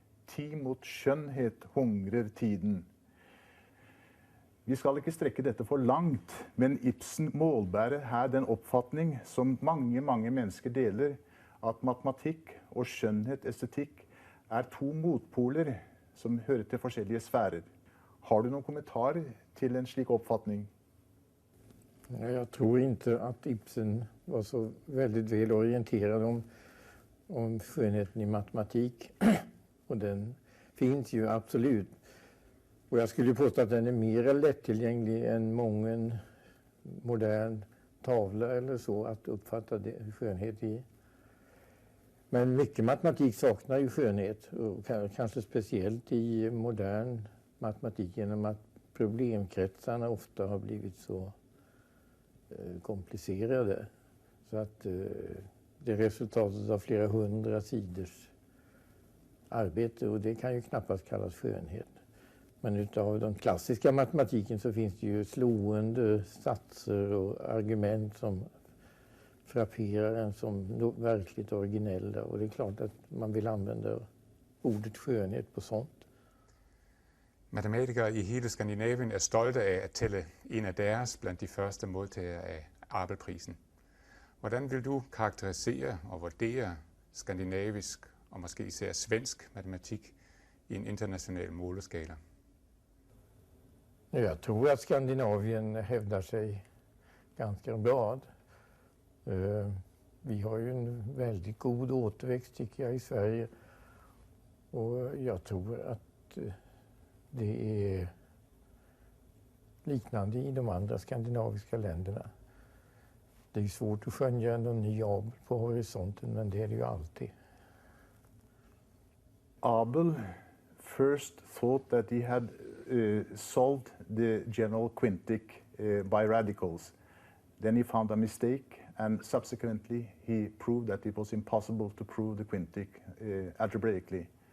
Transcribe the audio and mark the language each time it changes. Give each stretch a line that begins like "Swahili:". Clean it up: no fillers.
Norwegian: Ti mot skjønnhet hungrer tiden. Vi skal ikke strekke dette for langt, men Ibsen målbærer her den oppfatning som mange mennesker deler, at matematikk og skjønnhet, estetikk, to motpoler som hører til forskjellige sfærer. Har du noen kommentarer til en slik oppfatning?
Swedish: Jag tror inte att Ibsen var så väldigt väl orienterad om skönheten I matematik. Och den finns ju absolut. Och jag skulle påstå att den är mer lättillgänglig än mången modern tavla eller så att uppfatta skönhet I. Men mycket matematik saknar ju skönhet, och kanske speciellt I modern matematik genom att problemkretsarna ofta har blivit så komplicerade. Så att det är resultatet av flera 100 sidors arbete, och det kan ju knappast kallas skönhet. Men utav den klassiska matematiken så finns det ju slående satser och argument som frapperar en som verkligt originella, och det är klart att man vill använda ordet skönhet på sånt.
Danish: Matematikere I hele Skandinavien stolte af at tælle en af deres blandt de første modtagere af Abelprisen. Hvordan vil du karakterisere og vurdere skandinavisk og måske især svensk matematik I en international måleskala?
Swedish: Jag tror att Skandinavien hävdar sig ganska bra. Vi har ju en väldigt god återväxt tycker jag I Sverige, och jag tror att det är liknande I de andra skandinaviska länderna. Det är svårt att skönja någon ny Abel på horisonten, men det är det ju alltid.
English: Abel first thought that he had solved the general quintic by radicals. Then he found a mistake, and subsequently he proved that it was impossible to prove the quintic algebraically.